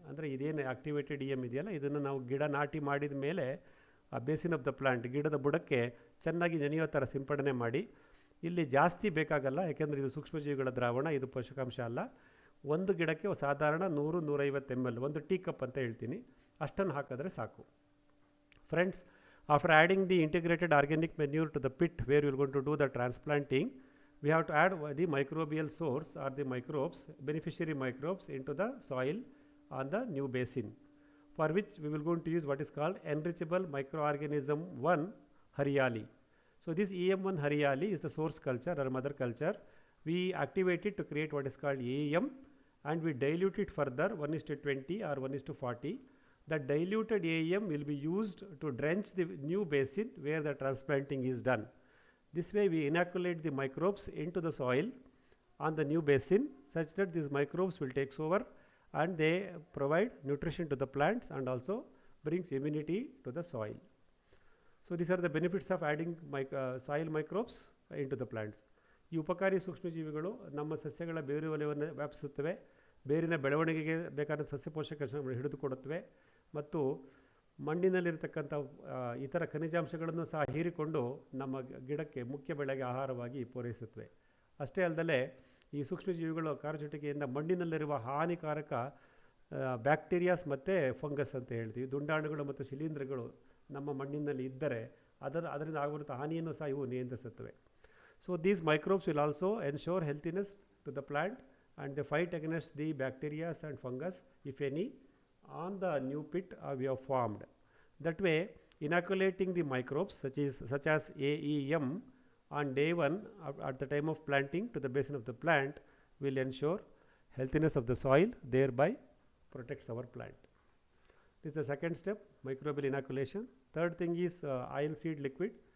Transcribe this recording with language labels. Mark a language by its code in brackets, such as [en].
[kn] ಅಂದರೆ ಇದೇನು activated EM ಇದೆಯಲ್ಲ, ಇದನ್ನು ನಾವು ಗಿಡ ನಾಟಿ ಮಾಡಿದ ಮೇಲೆ ಆ [en] basin of the plant [kn] ಗಿಡದ ಬುಡಕ್ಕೆ ಚೆನ್ನಾಗಿ ನೆನೆಯೋ ಥರ ಸಿಂಪಡಣೆ ಮಾಡಿ. ಇಲ್ಲಿ ಜಾಸ್ತಿ ಬೇಕಾಗಲ್ಲ, ಯಾಕೆಂದರೆ ಇದು ಸೂಕ್ಷ್ಮಜೀವಿಗಳ ದ್ರಾವಣ, ಇದು ಪೋಷಕಾಂಶ ಅಲ್ಲ. ಒಂದು ಗಿಡಕ್ಕೆ ಸಾಧಾರಣ 100-150 ml, ಒಂದು ಟೀ ಕಪ್ ಅಂತ ಹೇಳ್ತೀನಿ, ಅಷ್ಟನ್ನು ಹಾಕಿದ್ರೆ ಸಾಕು. [en] Friends, after adding the integrated organic manure to the pit where will gone to do the transplanting, we have to add the microbial source or the microbes, beneficiary microbes into the soil on the new basin, for which we will going to use what is called enrichable microorganism 1 hariyaali. So this EM1 hariyaali is the source culture or mother culture. We activate it to create what is called AEM, and we dilute it further 1:20 or 1:40. The diluted AEM will be used to drench the new basin where the transplanting is done. This way we inoculate the microbes into the soil on the new basin such that these microbes will take over and they provide nutrition to the plants and also brings immunity to the soil. So these are the benefits of adding soil microbes into the plants. [kn] ಈ ಉಪಕಾರಿ ಸೂಕ್ಷ್ಮಜೀವಿಗಳು ನಮ್ಮ ಸಸ್ಯಗಳ ಬೇರು ವಲಯವನ್ನು ವ್ಯಾಪಿಸುತ್ತವೆ, ಬೇರಿನ ಬೆಳವಣಿಗೆಗೆ ಬೇಕಾದ ಸಸ್ಯ ಪೋಷಕಾಂಶಗಳನ್ನು ಹಿಡಿದುಕೊಡುತ್ತವೆ, ಮತ್ತು ಮಣ್ಣಿನಲ್ಲಿರ್ತಕ್ಕಂಥ ಇತರ ಖನಿಜಾಂಶಗಳನ್ನು ಸಹ ಹೀರಿಕೊಂಡು ನಮ್ಮ ಗಿಡಕ್ಕೆ ಮುಖ್ಯ ಬೆಳೆಗೆ ಆಹಾರವಾಗಿ ಪೂರೈಸುತ್ತವೆ. ಅಷ್ಟೇ ಅಲ್ಲದೆ ಈ ಸೂಕ್ಷ್ಮಜೀವಿಗಳು ಕಾರ್ಯಚಟುವಿಕೆಯಿಂದ ಮಣ್ಣಿನಲ್ಲಿರುವ ಹಾನಿಕಾರಕ ಬ್ಯಾಕ್ಟೀರಿಯಾಸ್ ಮತ್ತು ಫಂಗಸ್ ಅಂತ ಹೇಳ್ತೀವಿ, ದುಂಡಾಣುಗಳು ಮತ್ತು ಶಿಲೀಂಧ್ರಗಳು ನಮ್ಮ ಮಣ್ಣಿನಲ್ಲಿ ಇದ್ದರೆ ಅದರಿಂದ ಆಗುವಂಥ ಹಾನಿಯನ್ನು ಸಹ ಇವು ನಿಯಂತ್ರಿಸುತ್ತವೆ. [en] So these microbes will also ensure healthiness to the plant and the fight against the bacterias and fungus if any on the new pit we have formed. That way, inoculating the microbes such as AEM on day 1 at the time of planting to the basin of the plant will ensure healthiness of the soil, thereby protects our plant. This is the second step, microbial inoculation. Third thing is oil seed liquid.